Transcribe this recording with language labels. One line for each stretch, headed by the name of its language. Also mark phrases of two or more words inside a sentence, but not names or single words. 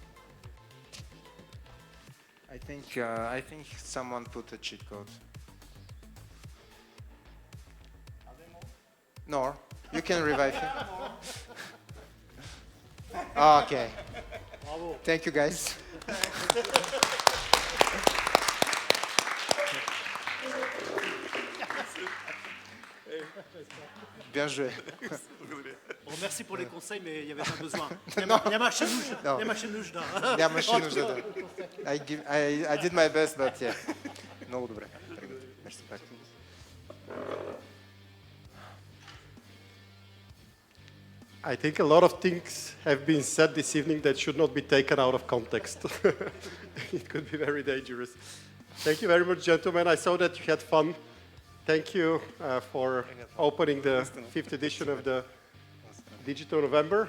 English: I think someone put a cheat code. No, you can revive him. Okay. Bravo. Thank you guys.
French: Bien joué. Bon, merci pour les conseils, mais il n'y avait pas besoin.
Bulgarian: Няма нужда. Нямаше нужда да.
English: I did my best, but yeah.
Bulgarian: Много добре. Merci пак.
English: I think a lot of things have been said this evening that should not be taken out of context. It could be very dangerous. Thank you very much, gentlemen. I saw that you had fun. Thank you for opening the 5th edition of the Digital November.